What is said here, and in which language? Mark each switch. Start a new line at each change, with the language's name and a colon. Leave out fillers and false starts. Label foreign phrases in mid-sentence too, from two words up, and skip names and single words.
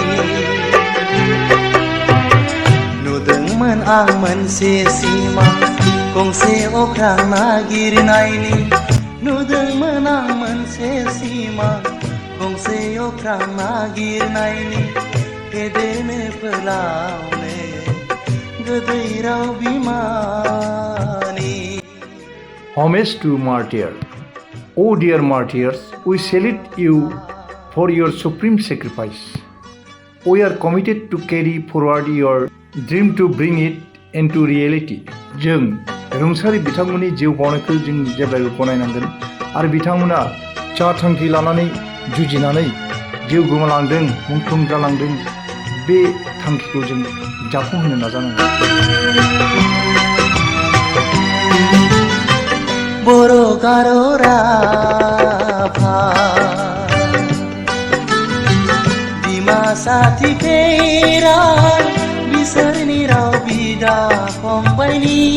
Bodo: नुदोंमोन आं मोनसे सिमां गंसे अख्रां नागिरनायनि नुदोंमोन आं मोनसे सिमां गंसे अख्रां नागिरनायनि फेदेरनो फोलावनो गोदै राव बिमानि
English: Homage to martyr. O dear martyrs, we salute you for your supreme sacrifice. We are committed to carry forward your dream to bring it into reality.
Bodo: जों रुंसारि बिथांमोननि जिउ बावनायखौ जों जेब्लायबो गनायनांगोन आरो बिथांमोना जा थांखि लानानै जुजिनानै जिउ गोमालांदों मुंख्लं जालांदों बे थांखिखौ जों जाफुंहोनो नाजानांगोन बर' गार' राभा दिमासा थिफेरा बिसोरनि राव बिदा फंबायनि